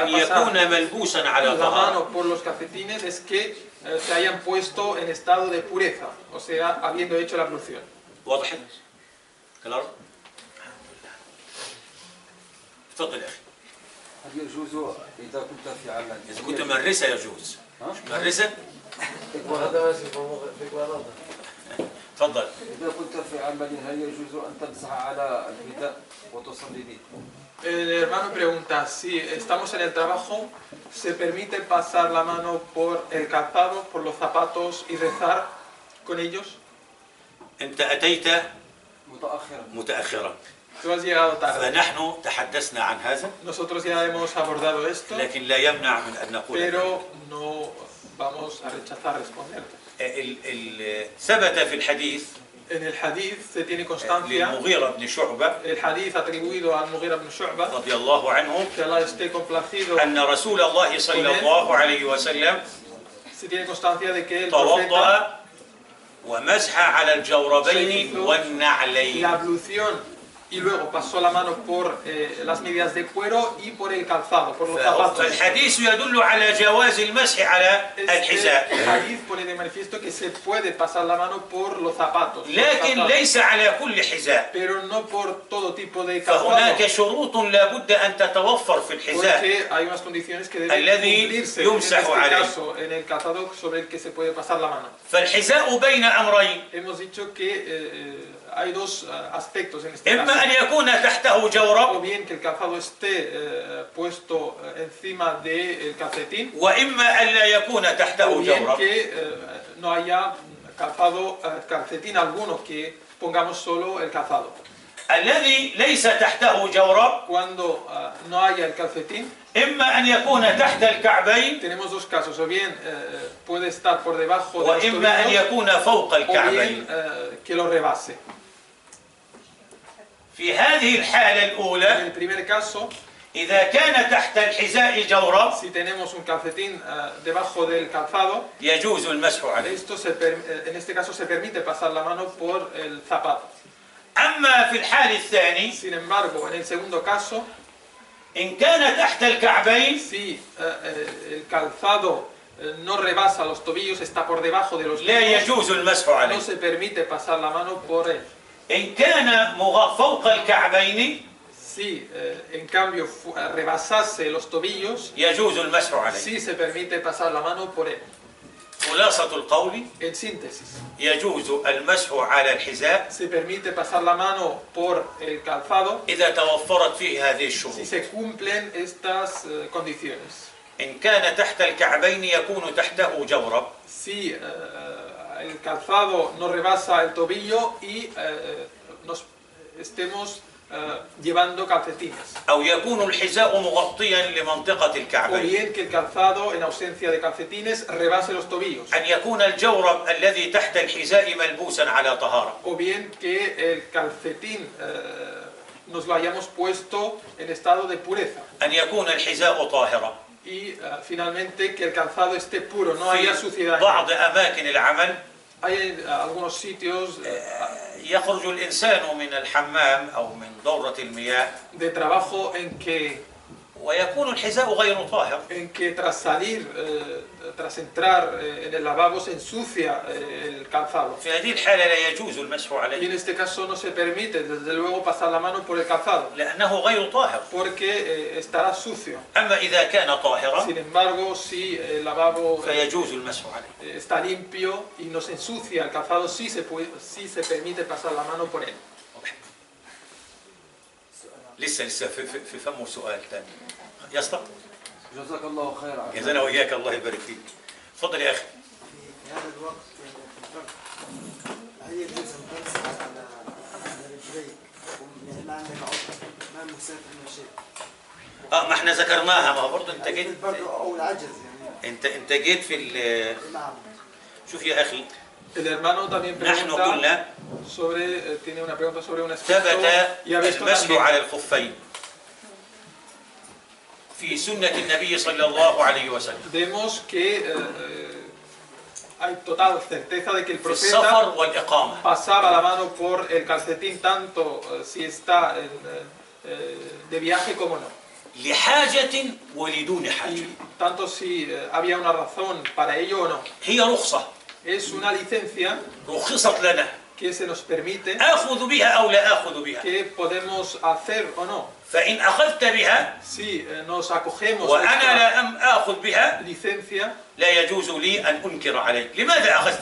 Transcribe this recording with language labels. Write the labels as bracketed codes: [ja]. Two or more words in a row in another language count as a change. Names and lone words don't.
[ar] أن [es] pasar [ar] يكون ملبوسا على [es] la [ar] طهارة. [es] mano por los calcetines es que se hayan puesto en estado de pureza, o sea, habiendo hecho la ablución. [ar] واضح؟ كلام؟ تفضل يا أخي. هل يجوز إذا كنت في عمل إذا كنت مرسة يجوز. مرسة؟ هذا ماشي في قرارات. تفضل. إذا كنت في عمل هل يجوز أن تمسح على البدء وتصلي به؟ [es] El hermano pregunta, si estamos en el trabajo, ¿se permite pasar la mano por el calzado, por los zapatos y rezar con ellos? [ar] أنت أتيت متأخرا. متأخرا. [es] Tú has llegado tarde. [ar] فنحن تحدثنا عن هذا [es] Nosotros ya hemos abordado esto, [ar] لكن لا يمنع من أن نقول [es] pero no vamos a rechazar responder. [ar] ثبت في الحديث [es] En el hadith se tiene constancia, [ar] للمغيرة بن شعبة [es] el hadith atribuido al Mughira ibn Shu'bah, [ar] رضي الله عنه [es] que Allah esté complacido, [ar] أن رسول الله صلى الله عليه وسلم [es] se tiene constancia de que el profeta, [ar] توضأ ومسح على الجوربين والنعلين. [es] la ablución y luego pasó la mano por las medias de cuero y por el calzado, por los zapatos. [ar] فالحديث يدل على جواز المسح على [es] Este [ar] الحذاء [es] hadith pone de manifiesto que se puede pasar la mano por los zapatos, [ar] لكن ليس على كل حذاء. [es] pero no por todo tipo de [ar] فهناك [es] calzado, [ar] شروط لا بد أن تتوفر في الحذاء [es] porque hay unas condiciones que deben [ar] الذي [es] cumplirse en [ar] يمسح [es] este [ar] عليه. [es] caso, en el calzado sobre el que se puede pasar la mano. [ar] فالحذاء بين أمرين [es] Hemos dicho que hay dos aspectos en este [ar] إما [es] caso. [ar] أن يكون تحته [es] O [ar] جورب [es] bien que el calzado esté puesto encima del calcetín, [ar] وإما أن لا يكون [es] o [ar] تحته [es] bien [ar] جورب. [es] que no haya calcetín alguno, que pongamos solo el calzado. [ar] الذي ليس تحته جورب [es] Cuando no haya el calcetín, [ar] إما أن يكون تحت الكعبين [es] tenemos dos casos, o bien puede estar por debajo de los [ar] وإما أن [es] tobillos, [ar] يكون فوق [es] o bien [ar] الكعبين. [es] que lo rebase. [ar] في هذه الحالة [es] En [ar] الأولى [es] el primer caso, [ar] إذا كان تحت الحذاء جورب [es] si tenemos un calcetín debajo del calzado, [ar] يجوز المسح عليه. [es] en este caso se permite pasar la mano por el zapato. [ar] أما في الحال الثاني [es] Sin embargo, en el segundo caso, [ar] إن كان تحت الكعبين [es] si el calzado no rebasa los tobillos, está por debajo de los [ar] لا [es] tobillos, [ar] يجوز المسح عليه. [es] no se permite pasar la mano por él. [ar] إن كان فوق الكعبين [es] Si en cambio rebasase los tobillos, [ar] يجوز المسح عليه. [es] sí se permite pasar la mano por él. [ar] خلاصة القول [es] En síntesis, [ar] يجوز المسح على الحذاء [es] se permite pasar la mano por el calzado [ar] إذا توفرت فيه هذه [es] si [ar] الشروط. [es] se cumplen estas condiciones. [ar] إن كان تحت الكعبين يكون تحته جورب [es] Si el calzado no rebasa el tobillo y nos estemos llevando calcetines. [ar] أو يكون الحذاء مغطيا لمنطقة [es] O [ar] الكعبين. [es] bien que el calzado, en ausencia de calcetines, rebase los tobillos. [ar] أن يكون الجورب الذي تحت الحذاء ملبوسا على طهارة. [es] O bien que el calcetín nos lo hayamos puesto en estado de pureza. [ar] أن يكون الحذاء طاهرا. [es] Y finalmente que el calzado esté puro, no haya [ar] في [es] suciedad. [ar] بعض أماكن العمل [es] Hay algunos sitios [ar] يخرج الإنسان من الحمام أو من دورة المياه [es] de trabajo en que [ar] ويكون الحذاء غير طاهر. [es] en que tras salir, tras entrar en el lavabo se ensucia el calzado. [ar] في هذه الحالة لا يجوز المسح [es] Y en [ar] عليه [es] este caso no se permite, desde luego, pasar la mano por el calzado, [ar] لأنه غير طاهر. [es] porque estará sucio. [ar] أما إذا كان طاهرا [es] Sin embargo, si el lavabo [ar] فيجوز المسح عليه. [es] está limpio y no se ensucia el calzado, sí se permite pasar la mano por él. [ar] لسه في فمه سؤال ثاني يسطا. جزاك الله خير. جزانا وإياك الله يبارك فيك. تفضل يا أخي. في هذا الوقت هل يجوز أن تمسح على رجليك يعني ما عندك عذر ما مسافر من شيء؟ ما احنا ذكرناها، ما هو برضه انت جيت أو العجز يعني. انت جيت في نعم. شوف يا أخي. [es] El hermano también [ar] نحن [es] pregunta [ar] قلنا [es] tiene una pregunta sobre un aspecto [ar] ثبت [es] y ha visto [ar] المسح [es] también. [ar] على الخفين في سنة النبي صلى الله عليه وسلم [es] Vemos que hay total certeza de que el [ar] في [es] profeta [ar] السفر والإقامة. [es] pasaba la mano por el calcetín tanto si está de viaje como no. [ar] لحاجة ولدون حاجة. [es] Y tanto si había una razón para ello o no. [ar] هي رخصة [es] Es una licencia [ar] رخصت لنا [es] que se nos permite, [ar] آخذ بها أو لا آخذ بها. [es] que podemos hacer o no. [ar] فإن أخذت بها [es] Si nos acogemos a [ar] وأنا [es] esta [ar] لا آخذ بها [es] licencia [ar] لا يجوز لي أن أنكر عليك. لماذا أخذت